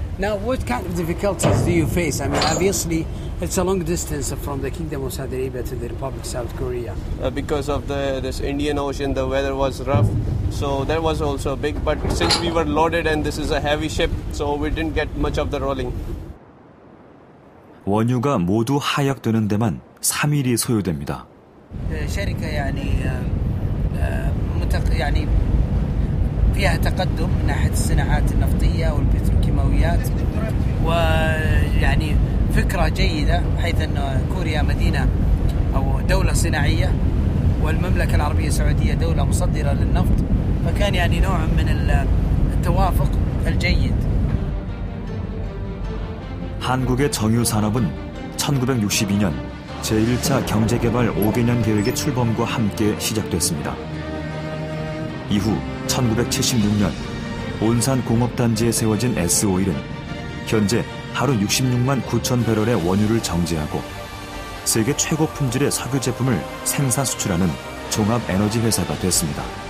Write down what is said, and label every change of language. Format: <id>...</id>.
<en>Now, what kind of difficulties do you face? I mean, obviously, it's a long distance from the Kingdom of Saudi Arabia to the Republic of South Korea. Because of this Indian Ocean, the weather was rough, so that was also big. But since we were loaded and this is a heavy ship, so we didn't get much of the rolling.</en> <ko>원유가 모두 하역되는 데만 3일이 소요됩니다.</ko> <ar>شركة يعني فيها تقدم من ناحية الصناعات النفطية والبتروكيماويات ويعني فكرة جيدة حيث أن كوريا مدينة أو دولة صناعية والمملكة العربية السعودية دولة مصدرة للنفط فكان يعني نوع من التوافق الجيد.</ar> <ko>한국의 정유 산업은 1962년 제1차 경제개발 5개년 계획의 출범과 함께 시작됐습니다. 이후 1976년 온산 공업단지에 세워진 S오일은 현재 하루 66만 9천 배럴의 원유를 정제하고 세계 최고 품질의 석유 제품을 생산 수출하는 종합 에너지 회사가 됐습니다.</ko>